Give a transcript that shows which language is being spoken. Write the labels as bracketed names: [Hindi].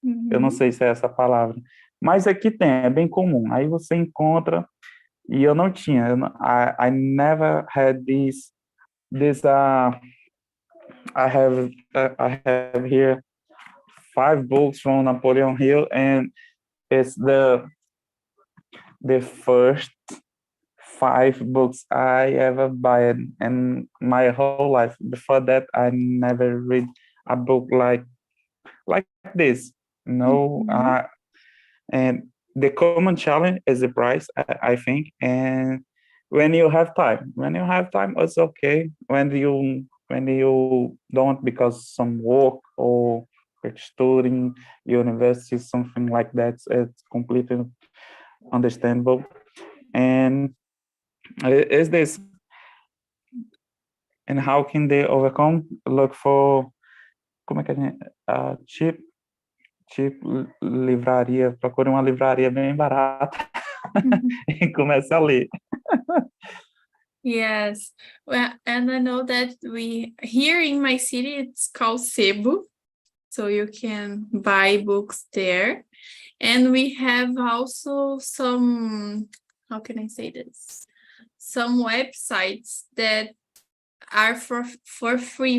[Portuguese] Eu não sei se é essa palavra, mas aqui tem, é bem comum. Aí você encontra, e eu não tinha, [English] I never had this I have here 5 books from Napoleon Hill, and it's the first 5 books I ever buy in my whole life. Before that, I never read a book like this. No, and the common challenge is the price, I think. And when you have time, it's okay. When you don't, because some work or studying university, something like that, it's completely understandable. And is this, and how can they overcome? Look for, [Portuguese] como é que a gente, [English] cheap [Portuguese] livraria, procure uma livraria bem barata e comece a ler. [English] Yes. Well, and I know that we here in my city it's called Sebo, so you can buy books there. And we have also some, how can I say this? Some websites that are for free.